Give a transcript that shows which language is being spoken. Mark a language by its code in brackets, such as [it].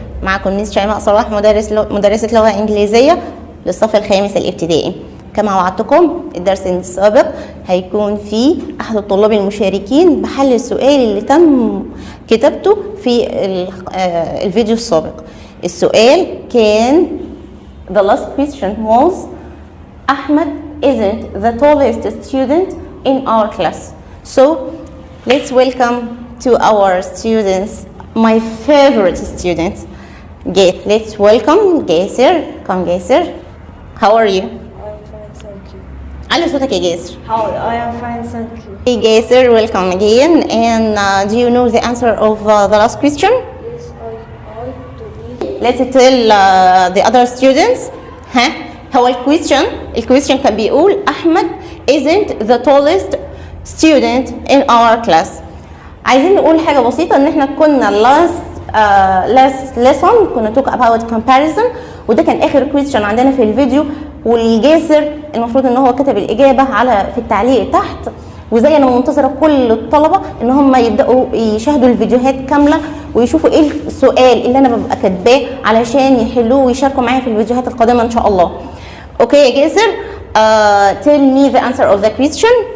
[ar] معكم ميس شيماء صلاح مدرسة لغة إنجليزية للصف الخامس الابتدائي. كما وعدتكم الدرس السابق هيكون فيه أحد الطلاب المشاركين بحل السؤال اللي تم كتابته في الفيديو السابق. السؤال كان [en] the last question was Ahmed isn't the tallest student in our class. So let's welcome to our students, my favorite students. Let's welcome Gaser. Come Gaser. How are you? I'm fine, thank you. [ar] علي صوتك يا جاسر. [en] How? I am fine, thank you. Hey Gaser, welcome again. And do you know the answer of the last question? Yes, I to be. Let's tell the other students. [ar] ها هو الكويستشن كان بيقول أحمد [en] isn't the tallest student in our class. [ar] عايزين نقول حاجة بسيطة إن إحنا كنا [en] last lesson [ar] كنا [en] talk about comparison، [ar] وده كان آخر كويستشن عندنا في الفيديو، والجاسر المفروض إن هو كتب الإجابة في التعليق تحت. وزي انا منتظره كل الطلبه ان هم يبداوا يشاهدوا الفيديوهات كامله ويشوفوا ايه السؤال اللي انا ببقى كاتباه علشان يحلوه ويشاركوا معايا في الفيديوهات القادمه ان شاء الله. اوكي يا جاسر، [en] tell me the answer of the question.